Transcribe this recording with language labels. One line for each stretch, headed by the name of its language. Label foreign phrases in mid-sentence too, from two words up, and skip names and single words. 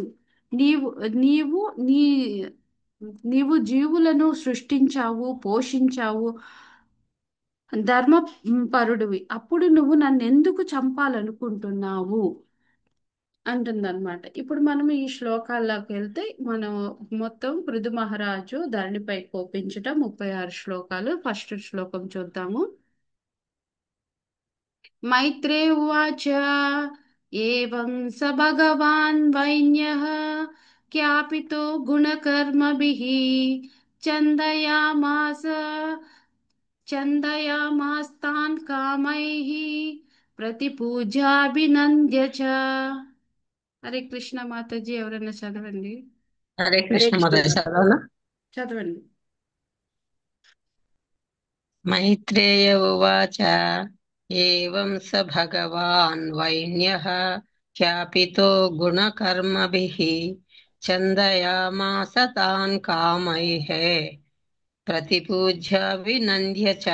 Telugu: నీవు నీవు నీ నీవు జీవులను సృష్టించావు, పోషించావు, ధర్మ పరుడివి. అప్పుడు నువ్వు నన్నెందుకు చంపాలనుకుంటున్నావు అంటుందన్నమాట. ఇప్పుడు మనం ఈ శ్లోకాల్లోకి వెళ్తే మనం మొత్తం పృథు మహారాజు ధరణిపై కోపించుట 36 శ్లోకాలు. ఫస్ట్ శ్లోకం చూద్దాము.
Sanskrit: मैत्रे उवाच एवं स भगवान् वैन्यः ज्ञापितो गुणकर्मभिः चन्दयामास चन्दयामास्तान् कामैः प्रतिपूजाभिनन्द्य च.
Telugu: హరే కృష్ణ మాతాజీ, ఎవరైనా చదవండి. హరే హరే కృష్ణ కృష్ణ మొదటి మాతాజీ. చదవనా? చదవండి.
Sanskrit: మైత్రేయ ఉవాచ ఏవం స భగవాన్ వైన్యః ఖ్యాపితో గుణకర్మభిః చందయామాస తాన్ కామైః ప్రతిపూజ్య వినంద్య చ.